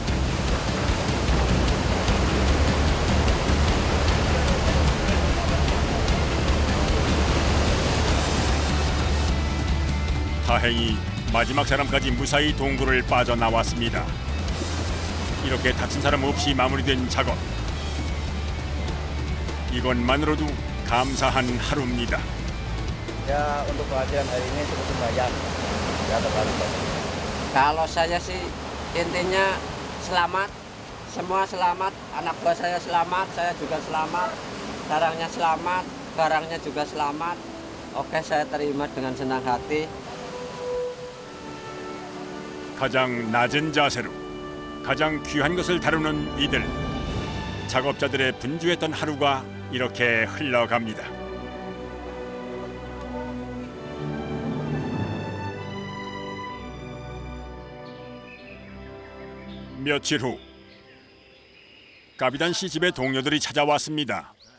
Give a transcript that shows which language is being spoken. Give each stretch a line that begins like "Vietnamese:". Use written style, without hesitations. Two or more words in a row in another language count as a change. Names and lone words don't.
Korean: 다행히 마지막 사람까지 무사히 동굴을 빠져나왔습니다. 이렇게 다친 사람 없이 마무리된 작업. 이것만으로도 감사한 하루입니다.
Indonesian: Ya untuk kehadiran hari ini cukup membayar. Ya terlalu banyak. Kalau saya sih intinya selamat, semua selamat, anak buah saya selamat, saya juga selamat, sarangnya selamat, barangnya juga selamat. Oke, saya terima dengan senang hati.
Korean: 가장 낮은 자세로 가장 귀한 것을 다루는 이들. 작업자들의 분주했던 하루가 이렇게 흘러갑니다. 며칠 후 까비단 씨 집에 동료들이 찾아왔습니다.